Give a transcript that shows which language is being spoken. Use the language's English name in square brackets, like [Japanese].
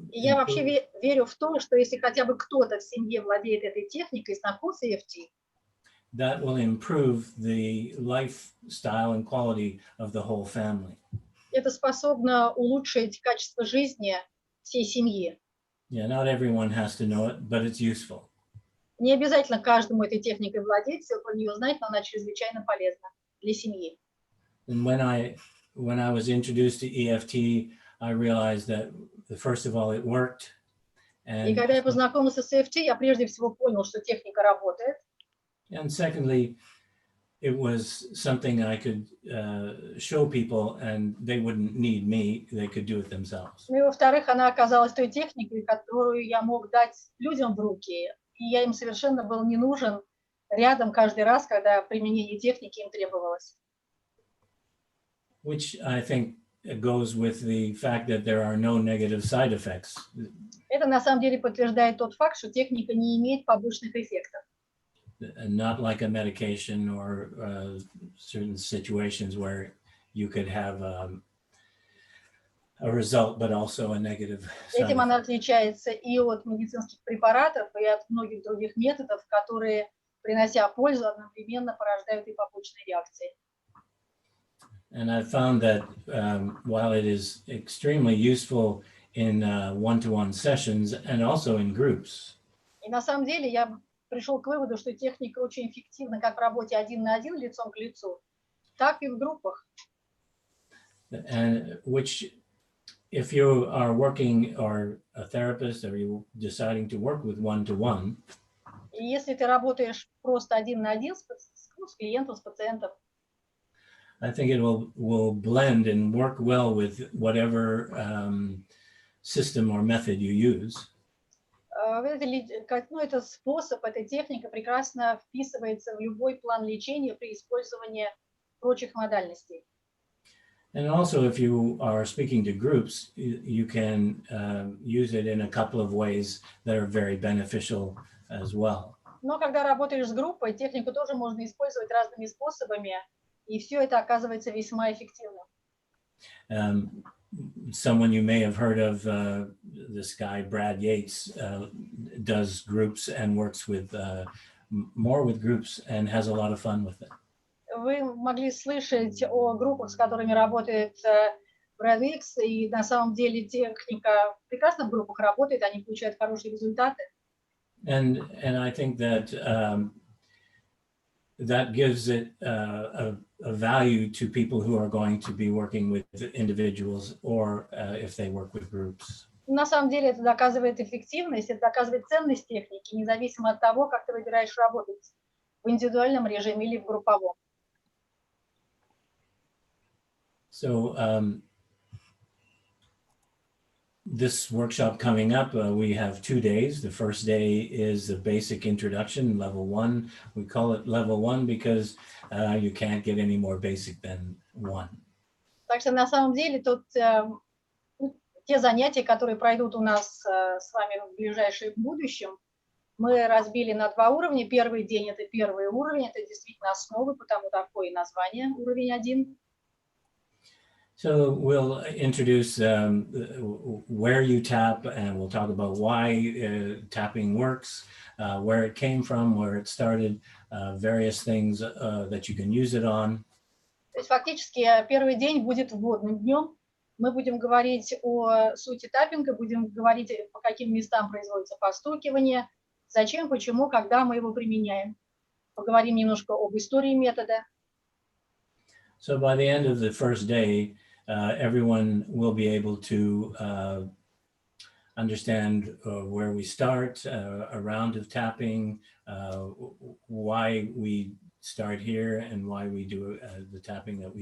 [Russian] Я вообще верю в то, что если хотя бы кто-то в семье владеет этой техникой, знакомится EFT, [English] that will improve the lifestyle and quality of the whole family. [Russian] Это способно улучшить качество жизни всей семьи. [English] Yeah, not everyone has to know it, but it's useful. [Russian] Не обязательно каждому этой техникой владеть, все про нее знать, но она чрезвычайно полезна для семьи. [English] And when I was introduced to EFT, I realized that first of all it worked. [Russian] И когда я познакомился с EFT, я прежде всего понял, что техника работает. [English] And secondly, it was something I could show people, and they wouldn't need me; they could do it themselves. [Russian] Ну и во-вторых, она оказалась той техникой, которую я мог дать людям в руки, и я им совершенно был не нужен рядом каждый раз, когда применение техники им требовалось. [English] Which I think goes with the fact that there are no negative side effects. [Russian] Это на самом деле подтверждает тот факт, что техника не имеет побочных эффектов. [English] Not like a medication or certain situations where you could have a result, but also a negative side [Russian] Этим она [English] effect. [Russian] отличается и от медицинских препаратов, и от многих других методов, которые, принося пользу, одновременно порождают и побочные реакции. [English] And I found that while it is extremely useful in one-to-one sessions and also in groups. [Russian] И на самом деле я пришел к выводу, что техника очень эффективна как в работе один на один, лицом к лицу, так и в группах. [English] And which, if you are working or a therapist or you deciding to work with one-to-one. [Russian] И если ты работаешь просто один на один с клиентом, с пациентом, [English] I think it will blend and work well with whatever system or method you use. [Russian] Это способ, эта техника прекрасно вписывается в любой план лечения при использовании прочих модальностей. [English] And also, if you are speaking to groups, you can use it in a couple of ways that are very beneficial as well. [Russian] Но когда работаешь с группой, технику тоже можно использовать разными способами, и все это оказывается весьма эффективным. [English] Someone you may have heard of, this guy, Brad Yates, does groups and works with more with groups and has a lot of fun with it. [Russian] Вы могли слышать о группах, с которыми работает Brad Yates, и на самом деле техника прекрасно в группах работает, они получают хорошие результаты. [English] And I think that that gives it a value to people who are going to be working with individuals or if they work with groups. [Russian] На самом деле это доказывает эффективность, это доказывает ценность техники, независимо от того, как ты выбираешь работать в индивидуальном режиме или в групповом. [English] So this workshop coming up, we have 2 days. The first day is the basic introduction, level 1. We call it level 1 because you can't get any more basic than 1. [Russian] Так что на самом деле тут те занятия, которые пройдут у нас с вами в ближайшем будущем, мы разбили на 2 уровня. Первый день – это первый уровень, это действительно основы, потому такое название, уровень 1. [English] So we'll introduce where you tap, and we'll talk about why tapping works, where it came from, where it started, various things that you can use it on. [Russian] То есть фактически первый день будет вводным днем. Мы будем говорить о сути таппинга, будем говорить, по каким местам производится постукивание, зачем, почему, когда мы его применяем. Поговорим немножко об истории метода. [English] So by the end of the first day, everyone will be able to understand where we start, a round of tapping, why we start here and why we do the tapping that we do.